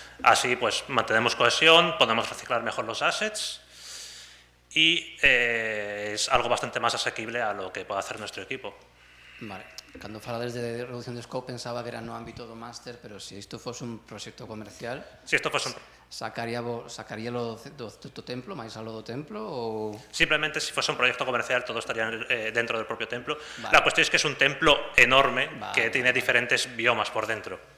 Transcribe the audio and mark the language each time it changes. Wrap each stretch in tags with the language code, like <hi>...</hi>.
<es>Así pues mantenemos cohesión, podemos reciclar mejor los assets y es algo bastante más asequible a lo que puede hacer nuestro equipo. Vale.</es> <gl>Cando falades de reducción de scope pensaba que era no ámbito do máster, pero se isto fose un proxecto comercial,</gl> <es>si esto fuese un...</es> <gl>sacaríalo do templo, máis algo do templo, ou...</gl> <es>Simplemente si fuese un proyecto comercial todo estaría dentro del propio templo. Vale. La cuestión es que es un templo enorme, Vale, que tiene diferentes biomas por dentro.</es>